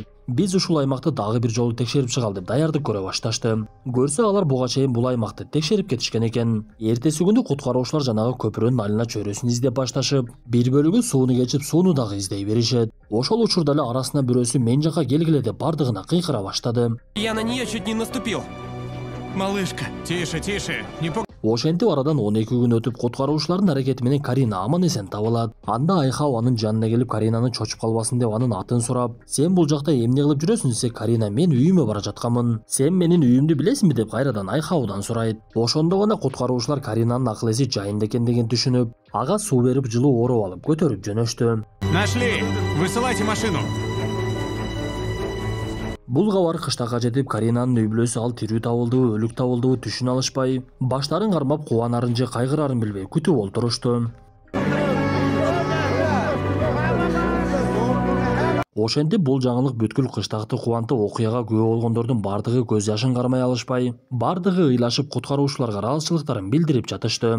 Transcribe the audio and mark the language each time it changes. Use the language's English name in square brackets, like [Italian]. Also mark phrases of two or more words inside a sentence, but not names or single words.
[Kyrgyz] Биз ушул аймакты дагы бир жолу текшерип чыгалы деп даярдык көрө башташты. Көрсө алар буга чейин бул аймакты текшерип кетишкен экен. Эртеси күнү куткаруучулар жанагы көпүрөнүн алына чөйрөсүн издеп башташып, бир бөлүгү сууну кечип сууну дагы издей беришет. Ошол учурда эле арасынан бирөөсү мен жака келгиле деп бардыгына кыйкыра баштады. [Russian] Я на нее чуть не наступил. Малышка, тише, тише, не по... [Kyrgyz] Ошентип арадан 12 күн өтүп куткаруучулардын аракети менен Карина аман эсен табылат. Анда Айхау анын жанына келип Каринаны чочуп калбасын деп анын атын сурап, "Сен бул жакта эмне кылып жүрөсүң?" десе, Карина "Мен үйүмө бара жатканмын. Сен менин үйүмдү билесиңби?" деп кайрадан Айхаудан сурайт. Ошондо гана куткаруучулар Каринанын акыл эси жайында экендигин түшүнүп, ага суу берип жылуу ороп алып көтөрүп жөнөштү. [Russian] Нашли! Высылайте машину! [Kyrgyz] Бул кабар кыштакка жетип, Каринанын үй бүлөсү ал тирүү табылдыбы, өлүк табылдыбы түшүнө алышпай, баштарын кармап кубанарын же кайгырарын билбей күтүп олтурушту. Ошентип бул жаңылык бүткүл кыштакты кубанты окуяга күбө болгондордун бардыгы көз жашын кармай алышпай, бардыгы ыйлашып куткаруучуларга ыраазычылыктарын билдирип жатышты.